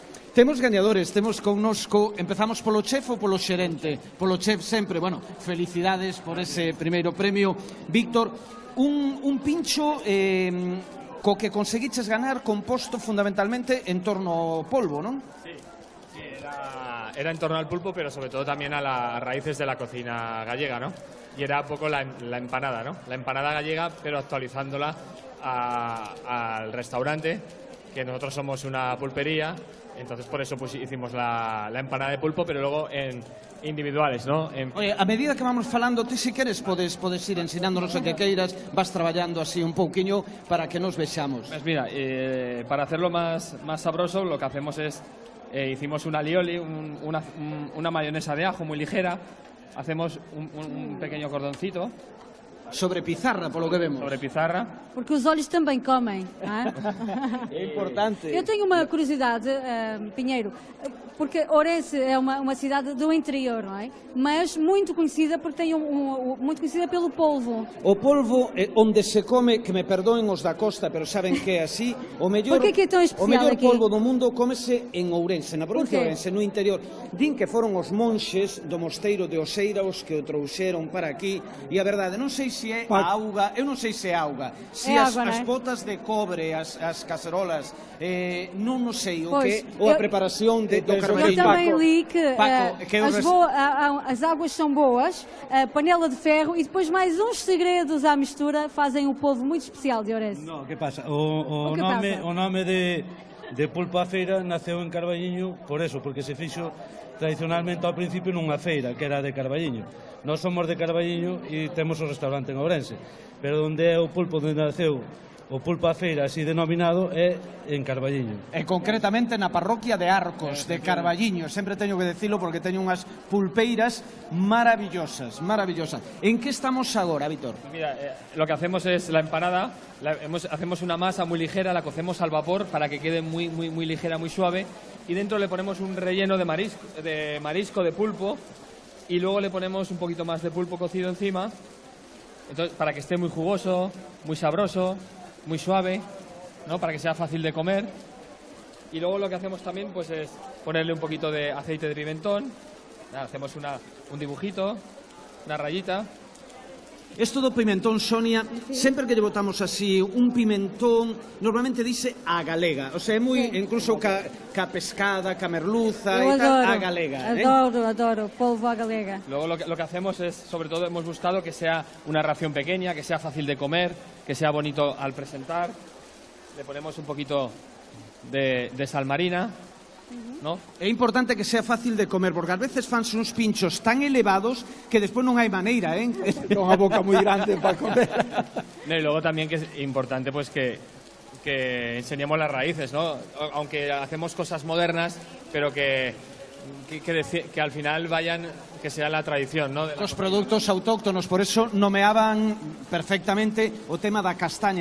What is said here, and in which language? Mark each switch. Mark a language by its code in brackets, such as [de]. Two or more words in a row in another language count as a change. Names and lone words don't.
[gl] Temos gañadores, temos connosco, empezamos polo chef ou polo xerente? Polo chef sempre, bueno, felicidades por ese primeiro premio. Víctor, un pincho co que conseguiches ganar composto fundamentalmente en torno ao polvo, non? [es] Sí, era en torno al pulpo, pero sobre todo también a las raíces de la cocina gallega, ¿no? Y era un poco la empanada, ¿no? La empanada gallega, pero actualizándola al restaurante, que nosotros somos una pulpería, entonces por eso pues hicimos la empanada de pulpo, pero luego en individuales, ¿no? Oye, [gl] a medida que vamos falando, ti si queres podes ir ensinándonos o que queiras, vas traballando así un pouquiño para que nos vexamos. [es] Pues mira, para hacerlo más sabroso, lo que hacemos es, hicimos una alioli, una mayonesa de ajo muy ligera. Hacemos un pequeño cordoncito. [gl] Sobre pizarra, polo que vemos. Sobre pizarra. [pt] Porque os olhos também comem, não é? É importante. Eu tenho uma curiosidade, Pinheiro, porque Ourense é uma cidade do interior, não é? Mas muito conhecida porque tem muito conhecida pelo polvo. O polvo é onde se come, [gl] que me perdoen os da costa, pero saben que é así, o mellor [pt] Por que é tão especial aqui? [gl] polvo do mundo cómese en Ourense, na provincia de Ourense, no interior. Din que foron os monxes do mosteiro de Oseira os que o trouxeron para aquí, e a verdade, non sei se é a auga, eu non sei se é auga, se as botas de cobre, as cacerolas, non sei o que, ou a preparación do carballiño. [pt] Eu também li que as águas são boas, a panela de ferro e depois mais uns segredos à mistura fazem um polvo muito especial de Ourense. [gl] Non, que pasa? O nome de Pulpo a Feira naceu en Carballiño por eso, porque se fixo tradicionalmente ao principio nunha feira que era de Carballiño. Nós somos de Carballiño e temos o restaurante en Ourense, pero onde é o pulpo onde naceu o Pulpo a Feira así denominado é en Carballiño. E concretamente na parroquia de Arcos, de Carballiño. Sempre teño que decirlo porque teño unhas pulpeiras maravillosas, maravillosas. En que estamos agora, Víctor? [es] Mira, lo que hacemos es la empanada, hacemos una masa muy ligera, la cocemos al vapor para que quede muy ligera, muy suave, y dentro le ponemos un relleno de marisco, de pulpo, y luego le ponemos un poquito más de pulpo cocido encima, entonces para que esté muy jugoso, muy sabroso, muy suave, ¿no? Para que sea fácil de comer. Y luego lo que hacemos también pues es ponerle un poquito de aceite de pimentón. Hacemos un dibujito, una rayita. [gl] Esto do pimentón, Sonia, sempre que lle botamos así un pimentón, normalmente dice a galega, [es] o sea, [gl] é moi incluso ca pescada, ca merluza e tal, a galega. Adoro, polvo a galega. [es] Luego lo que hacemos es, sobre todo hemos buscado que sea una ración pequeña, que sea fácil de comer, que sea bonito al presentar. Le ponemos un poquito de sal marina, ¿no? [gl] É importante que sea fácil de comer, porque ás veces fanse uns pinchos tan elevados que despois non hai maneira, con a boca moi grande para comer. [es] No, y luego también que es importante pues que enseñemos las raíces, ¿no? Aunque hacemos cosas modernas, pero que al final que sea la tradición, ¿no? Los productos autóctonos, por eso [gl] nomeaban perfectamente o tema da castaña.